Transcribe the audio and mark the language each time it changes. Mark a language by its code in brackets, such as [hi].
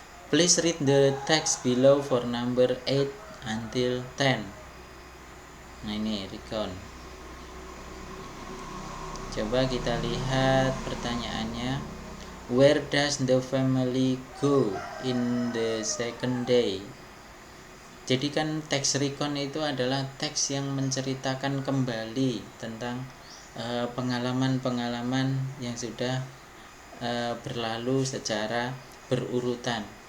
[en] Please read the text below for number 8 until 10. [id] Nah, ini recount. Coba kita lihat pertanyaannya. [en] Where does the family go in the second day? [id] Jadi kan teks recount itu adalah teks yang menceritakan kembali tentang pengalaman-pengalaman yang sudah berlalu secara berurutan.